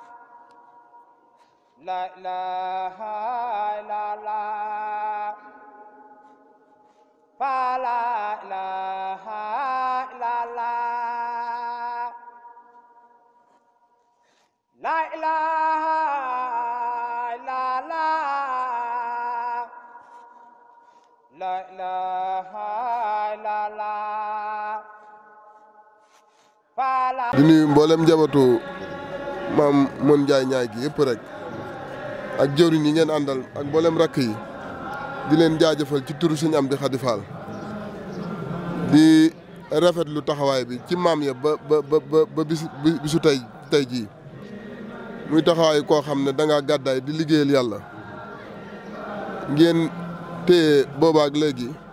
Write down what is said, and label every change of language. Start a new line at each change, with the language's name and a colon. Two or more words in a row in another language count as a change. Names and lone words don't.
Arabic: لا إله إلا الله فلا إله إلا الله لا إله إلا الله لا إله إلا الله فلا
Wolof: di nuyu mboolem njabootu maam Mon Ndiaye ñaay gi yëpp rek ak jëwriñ yi ngeen àndal ak mboolem rakk yi di leen jaajëfal ci turu Sëñ Amdi Xadi Fall di rafetlu taxawaay bi ci maam ya ba bisu tey jii muy taxawaay koo xam ne dangaa gàddaay di liggéeyal yàlla ngeen téye boobaak léegi